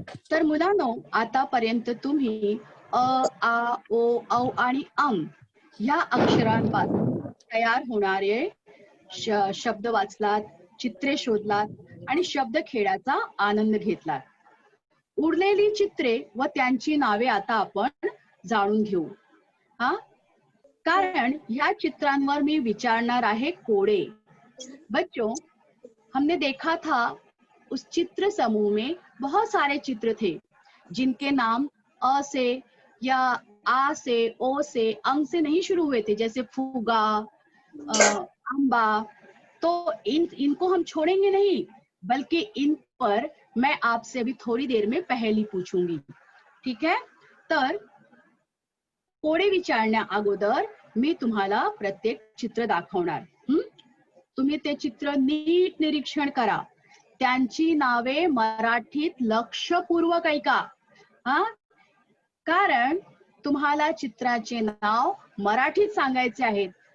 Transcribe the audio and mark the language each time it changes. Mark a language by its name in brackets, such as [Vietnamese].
[Marathi] तर मुलांनो, आतापर्यंत तुम्ही अ, आ, ओ, औ आणि अंग ह्या अक्षरांपासून तयार होणारे शब्द वाचलात, चित्रे शोधलात आणि शब्द खेळाचा आनंद घेतलात. उरलेली चित्रे व त्यांची नावे आता आपण जाणून घेऊ. हा, कारण या चित्रांवर मी विचारणार आहे कोडे. [Hindi] बच्चों, हमने देखा था उस चित्र समूह में बहुत सारे चित्र थे जिनके नाम अ से या आ से, ओ से, अंग से नहीं शुरू हुए थे, जैसे फुगा, अम्बा। तो इनको हम छोड़ेंगे नहीं, बल्कि इन पर मैं आपसे अभी थोड़ी देर में पहेली पूछूंगी, [Marathi] ठीक आहे? तर कोडे विचारण्या अगोदर मी तुम्हाला प्रत्येक चित्र दाखवणार. तुम्ही ते चित्र नीट निरीक्षण करा. त्यांची नावे मराठीत लक्षपूर्वक ऐका. हा, कारण तुम्हाला चित्राचे नाव मराठीत सांगायचे आहेत.